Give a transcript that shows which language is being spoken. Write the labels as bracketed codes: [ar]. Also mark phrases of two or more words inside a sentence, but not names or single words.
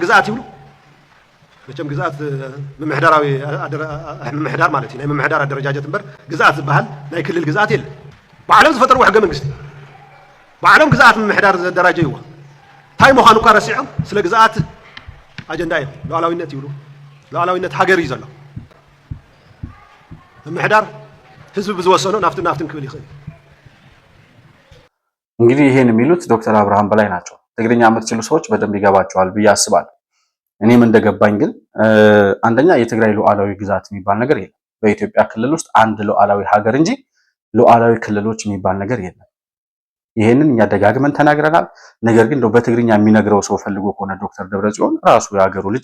[ti] ግዝኣት ይብሉ መቸም ግዝኣት ምምሕዳራዊ ምምሕዳር ማለት እዩ ናይ ምምሕዳር ኣደረጃጀት እምበር ግዝኣት ዝበሃል ናይ ክልል ግዝኣት የለን ባዕሎም ዝፈጠርዎ ሕገ መንግስቲ ባዕሎም ግዝኣት ምምሕዳር ዘደራጀይዎ እንታይ ምዃኑ እኳ ረሲዖም ስለ ግዝኣት ኣጀንዳ እዮም ሉዓላዊነት ይብሉ ሉዓላዊነት ሃገር እዩ ዘሎ ምምሕዳር ህዝቢ ብዝወሰኖ ናፍትን ክብል ይኽእል [am] እንግዲህ ይሄን የሚሉት ዶክተር አብርሃም በላይ ናቸው። ትግርኛ የምትችሉ ሰዎች በደንብ ይገባቸዋል ብዬ አስባለሁ። እኔም እንደገባኝ ግን አንደኛ የትግራይ ሉዓላዊ ግዛት የሚባል ነገር የለም። በኢትዮጵያ ክልል ውስጥ አንድ ሉዓላዊ ሀገር እንጂ ሉዓላዊ ክልሎች የሚባል ነገር የለም። ይሄንን እኛ ደጋግመን ተናግረናል። ነገር ግን በትግርኛ የሚነግረው ሰው ፈልጎ ከሆነ ዶክተር ደብረጽዮን ራሱ የሀገሩ ልጅ